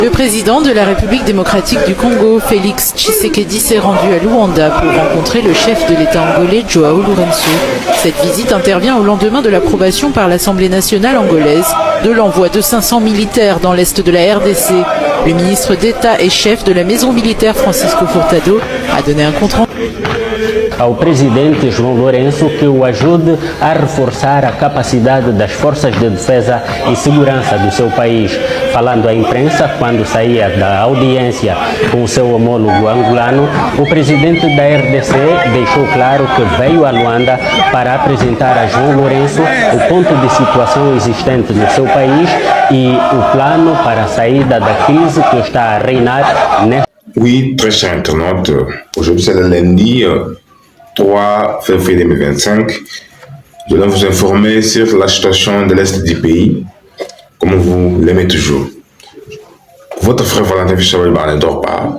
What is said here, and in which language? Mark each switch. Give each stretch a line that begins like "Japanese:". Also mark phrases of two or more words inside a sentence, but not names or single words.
French: Le président de la République démocratique du Congo, Félix Tshisekedi, s'est rendu à Luanda pour rencontrer le chef de l'État angolais, Joao Lourenço. Cette visite intervient au lendemain de l'approbation par l'Assemblée nationale angolaise de l'envoi de 500 militaires dans l'est de la RDC. Le ministre d'État et chef de la maison militaire, Francisco Furtado, a donné un compte rendu
Portuguese: ao presidente João Lourenço que o ajude a reforçar a capacidade das forças de defesa e segurança do seu país. Falando à imprensa, quando saía da audiência com o seu homólogo angolano, o presidente da RDC deixou claro que veio a Luanda para apresentar a João Lourenço o ponto de situação existente no seu país e o plano para a saída da crise que está a reinar nesta.
French: Oui, très chers internautes, aujourd'hui c'est le lundi 3 février 2025. Je vais vous informer sur la situation de l'Est du pays, comme vous l'aimez toujours. Votre frère Valentin Fichel-Barnet ne dort pas.